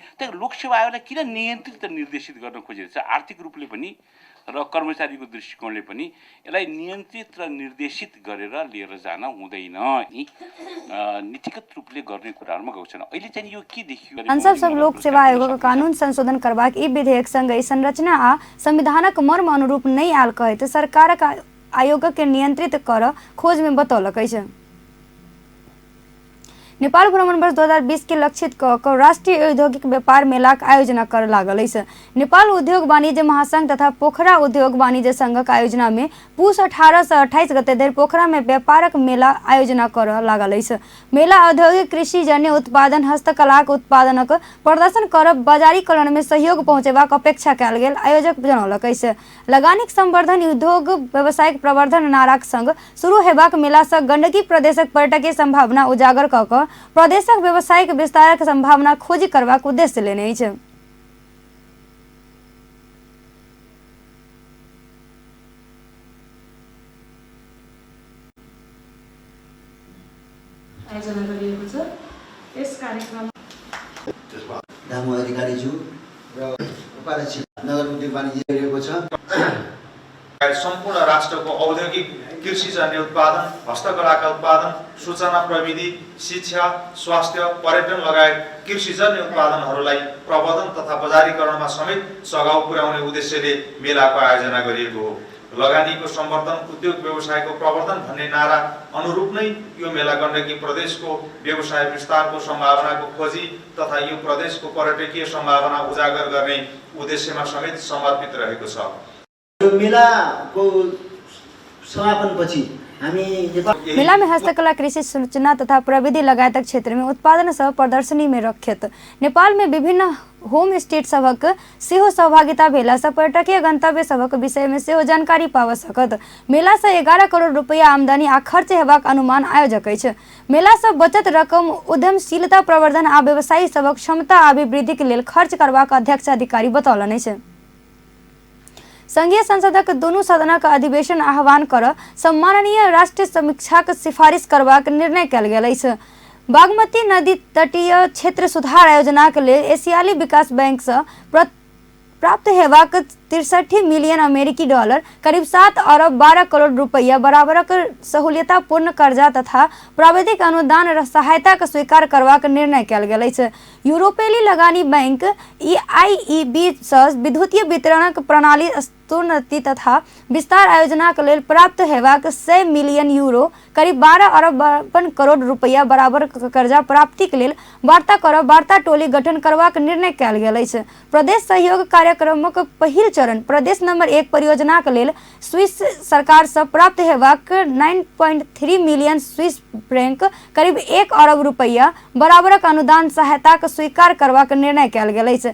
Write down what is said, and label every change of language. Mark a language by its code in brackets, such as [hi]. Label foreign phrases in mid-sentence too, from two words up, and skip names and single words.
[ne] त्यही लोकसेवा आयोगलाई किन नियन्त्रित र निर्देशित गर्न खोजिरहेछ? आर्थिक रूपले पनि र कर्मचारीको दृष्टिकोणले पनि यसलाई नियन्त्रित र निर्देशित गरेर लिएर जान हुँदैन। नीतिगत रूपले गर्ने कुराहरूमा गएको छैन। अहिले चाहिँ यो के देखियो? [mai] सांसद सब लोकसेवा आयोगको कानून संशोधन करबाक ई विधेयक सँगै संरचना आ संविधानक मर्म अनुरूप नहीं आल कहत सरकारक आयोग के नियंत्रित कर खोज में बतौलक। नेपाल भ्रमण वर्ष 2020 के लक्षित क राष्ट्रीय औद्योगिक व्यापार मेला के आयोजना कर लागल है। नेपाल उद्योग वाणिज्य महासंघ तथा पोखरा उद्योग वाणिज्य संघ के आयोजना में पुष 18 से 28 गते धरि पोखरा में व्यापारक मेला आयोजना कर लागल है। मेला औद्योगिक कृषि जन्य उत्पादन हस्तकला के उत्पादनक प्रदर्शन कर बाजारीकरण में सहयोग पहुंचेबाक अपेक्षा कयल गेल आयोजक जनौलक है। लगानीक संवर्धन उद्योग व्यावसायिक प्रवर्धन नाराक संग शुरू हेबाक मेला से गंडकी प्रदेशक पर्यटकीय संभावना उजागर क क प्रदेशक व्यावसायिक विस्तारक संभावना खोजी करबाक उद्देश्य लेने छै। [ne] आयोजना गरिएको छ। यस कार्यक्रम दामु अधिकारीज्यू र उपाध्यक्ष नगर उद्योग वाणिज्य गरिएको छ। सम्पूर्ण राष्ट्रको औद्योगिक कृषिजन्य उत्पादन हस्तकलाका उत्पादन सूचना प्रविधि शिक्षा स्वास्थ्य पर्यटन लगायत कृषिजन्य उत्पादनहरूलाई प्रवर्धन तथा बजारीकरणमा समेत सघाउ पुर्याउने उद्देश्यले मेलाको आयोजना गरिएको हो। लगानीको संवर्धन उद्योग व्यवसायको प्रवर्धन भन्ने नारा अनुरूप नै यो मेला गण्डकी प्रदेशको व्यवसाय विस्तारको सम्भावनाको खोजी तथा यो प्रदेशको पर्यटकीय सम्भावना उजागर गर्ने उद्देश्यमा समेत समर्पित रहेको छ। यो मेलाको समापनपछि [mai] मेला में हस्तकला कृषि सूचना तथा प्रविधि लगायतक क्षेत्र में उत्पादन सह प्रदर्शनी में रखित नेपाल में विभिन्न होम स्टेट सबक सेहो सहभागिता भेला से पर्यटकीय गंतव्य सबक विषय में सेहो जानकारी पाव सकत। मेला से 11 करोड़ रुपया आमदनी आ खर्च हेबाक अनुमान आयोजक अछि। मेला से बचत रकम उद्यमशीलता प्रवर्धन आ व्यवसायी सबक क्षमता अभिवृद्धि के लेल खर्च करबाक अध्यक्ष अधिकारी बतौलन अछि। संघीय संसदक दोनों सदनक अधिवेशन आह्वान कर सम्माननीय राष्ट्रीय समीक्षा के सिफारिश करबाक निर्णय कयल गेल अछि। बागमती नदी तटीय क्षेत्र सुधार योजना के लिए एशियाली विकास बैंक से प्राप्त हेबाक 63 मिलियन अमेरिकी डॉलर करीब 7 अरब 12 करोड़ रुपया बराबरक सहूलियतापूर्ण कर्जा तथा प्राविधिक अनुदान सहायता के स्वीकार करबाक निर्णय कयल गेल अछि। यूरोपीय लगानी बैंक EIEB से विद्युतीय वितरणक प्रणाली स्तरोन्नति तथा विस्तार आयोजना के लेल प्राप्त हेबाक 100 मिलियन यूरो करीब 12 अरब 52 करोड़ रुपया बराबर कर्जा प्राप्ति के लेल वार्ता टोली गठन करबाक निर्णय कयल गेल अछि। प्रदेश सहयोग कार्यक्रमक पहिल चरण प्रदेश नंबर 1 परियोजना के लेल स्विस सरकार से प्राप्त हेबाक 9.3 मिलियन स्विस फ्रैंक करीब 1 अरब रुपया बराबरक अनुदान सहायता के स्वीकार करबाक निर्णय कयल गेल अछि।